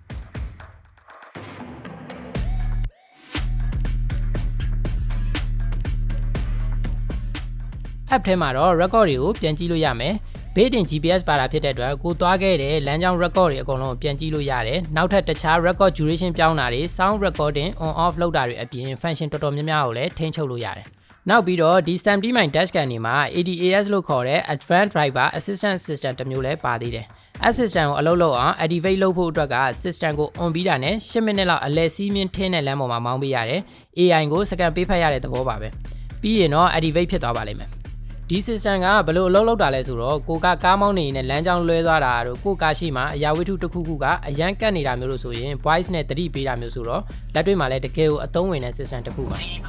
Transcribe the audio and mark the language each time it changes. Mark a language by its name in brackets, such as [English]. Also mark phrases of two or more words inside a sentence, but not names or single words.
[Burmese] app ထဲမှာတော့ record တွေကိုပြန်ကြည့်လို့ရမယ်ဘေးတင် GPS ပါတာဖြစ်တဲ့အတွက်ကိုသွားခဲ့တဲ့လမ်းကြောင်း record တွေအကုန်လုံးပြန်ကြည့်လို့ရတယ်နောက်ထပ်တခြား [English] record duration [Burmese] ပြောင်းတာတွေ [English] sound recording on off [Burmese] လုပ်တာတွေအပြင် function တော်တော်များများကိုလည်းထိန်းချုပ်လို့ရတယ်နောက်ပြီးတော့ဒီ 70mm dashcam တွေမှာ ADAS လို့ခေါ်တဲ့ [English] Advanced Driver Assistance System [Burmese] တစ်မျိုးလည်းပါ သေးတယ် Assistant ကိုအလုပ်လုပ်အောင် activate လုပ်ဖို့အတွက်က system ကို on ပြီးတာနဲ့10မိနစ်လောက်အလဲစီးမြင့်ထင်းတဲ့လမ်းပေါ်မှာမောင်းပေးရတယ် AI ကိုစကန်ပေးဖတ်ရတဲ့သဘောပါပဲပြီးရင်တော့ activate ဖြစ်သွားပါလိမ့်မယ်ဒီ system ကဘယ်လိုအလုပ်လုပ်တာလဲဆိုတော့ကိုကကားမောင်းနေနဲ့လမ်းကြောင်းလွဲသွားတာတို့ကိုကားရှိမှအရာဝတ္ထုတစ်ခုခုကအရန်ကတ်နေတာမျိုးလို့ဆိုရင် voice နဲ့တတိပေးတာမျိုးဆိုတော့လက်တွေ့မှာလည်းတကယ်ကိုအသုံးဝင်တဲ့ system တစ်ခုပါ